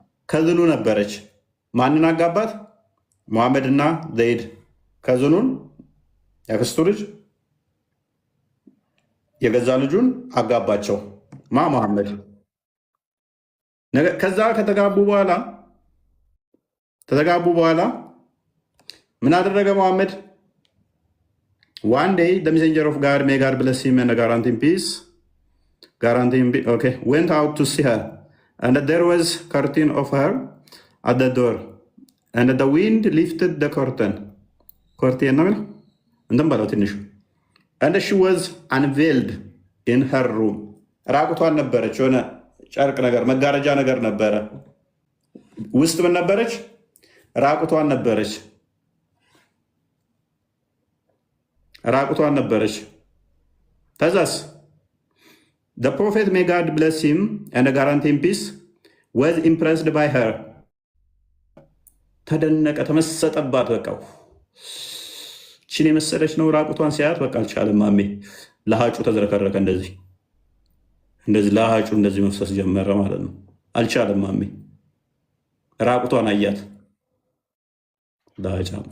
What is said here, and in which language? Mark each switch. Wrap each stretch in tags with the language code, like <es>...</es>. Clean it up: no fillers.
<am>ከዝኑ ነበረች። ማንን አጋባት? ሙሐመድ እና ዘይድ ከዝኑን ያክስቱ ልጅ የገዛ ልጁን አጋባቸው። ሙሐመድ ከዛ ከተጋቡ በኋላ ምን አደረገ ሙሐመድ?</am> <en>One day, the messenger of God, may God bless him and guarantee him peace, guarantee, okay, went out to see her. And there was curtain of her at the door. And the wind lifted the curtain. Curtain, no? And she was unveiled in her room.</en> <am>ራቁቷን ነበረች። የሆነ ጨርቅ ነገር መጋረጃ ነገር ነበረ። ውስጥ ምን ነበረች? ራቁቷን ነበረች። ራቁቷን ነበረች። ከዛስ</am> <en>the prophet, may God bless him and guarantee him peace, was impressed by her.</en> <am>ተደነቀ፣ ተመሰጠባት። በቃ ቺን የመሰለች ነው ራቁቷን ሲያያት በቃ አልቻለም። ማሜ ለሃጩ ተዝረከረከ። እንደዚህ ለሃጩ እንደዚህ መፍሰስ ጀመረ ማለት ነው። አልቻለም ማሜ ራቁቷን አያት። ለሃጫ</am>